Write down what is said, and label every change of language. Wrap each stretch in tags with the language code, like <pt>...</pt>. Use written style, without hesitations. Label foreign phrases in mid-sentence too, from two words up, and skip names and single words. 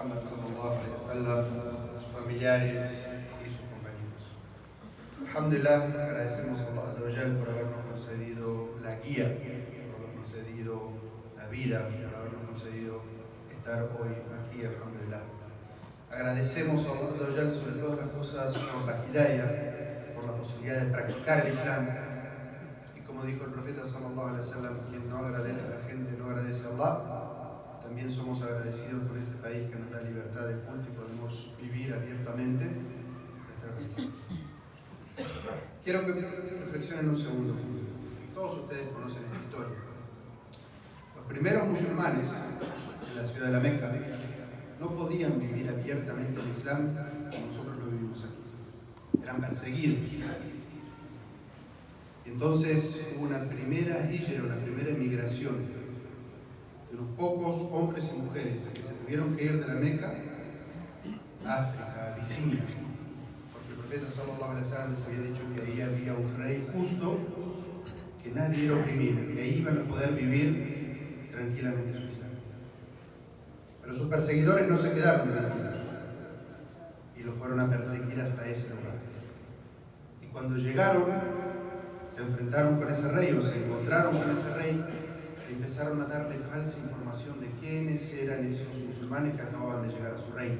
<ar>محمد صلى الله عليه وسلم,</ar> <es>sus familiares y sus compañeros. Alhamdulillah, agradecemos a</es> <ar>الله عز وجل</ar> <es>por habernos concedido la guía, por habernos concedido la vida, por habernos concedido estar hoy aquí, alhamdulillah. Agradecemos a</es> <ar>الله عز وجل</ar> <es>sobre todas las cosas por la hidayah, por la posibilidad de practicar el Islam. Y como dijo el profeta</es> <ar>صلى الله عليه وسلم,</ar> <es>quien no agradece a la gente no agradece a Allah. También somos agradecidos por este país que nos da libertad de culto y podemos vivir abiertamente nuestra religión. Quiero que reflexionen un segundo. Todos ustedes conocen esta historia. Los primeros musulmanes en la ciudad de la Meca no podían vivir abiertamente el Islam como nosotros lo vivimos aquí. Eran perseguidos. Y entonces hubo una primera hijra, una primera emigración de unos pocos hombres y mujeres que se tuvieron que ir de la Meca a África, a Abisinia, porque el profeta</es> <ar>صلى الله عليه وسلم</ar> <es>les había dicho que ahí había un rey justo, que nadie era oprimido, que ahí iban a poder vivir tranquilamente su Islam. Pero sus perseguidores no se quedaron tranquilos y lo fueron a perseguir hasta ese lugar. Y cuando llegaron, se enfrentaron con ese rey o se encontraron con ese rey, empezaron a darle falsa información de quiénes eran esos musulmanes que acababan de llegar a su reino.</es>